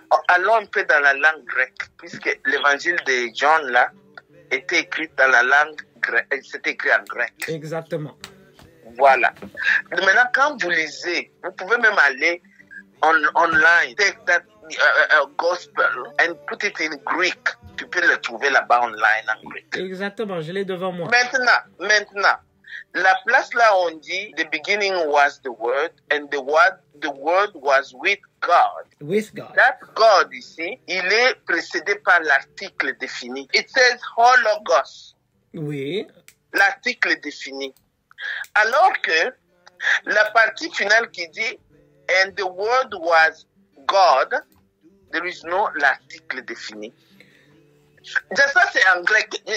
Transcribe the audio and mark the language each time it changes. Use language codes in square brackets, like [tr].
[fr] Allons un peu dans la langue grecque, puisque l'évangile de Jean, là, était écrit dans la langue grecque. C'était écrit en grec. Exactement. Voilà. Maintenant, quand vous lisez, vous pouvez même aller online, [en] take that gospel and put it in Greek. [fr] Tu peux le trouver là-bas online en grec. Exactement, je l'ai devant moi. Maintenant, la place là on dit, [en] the beginning was the word, and the word was with God. With God. That God [fr] ici, il est précédé par l'article défini. [en] It says hologos. [fr] Oui. L'article défini. Alors que la partie finale qui dit [en] and the word was God, there is no [fr] l'article défini. Ça c'est en grec.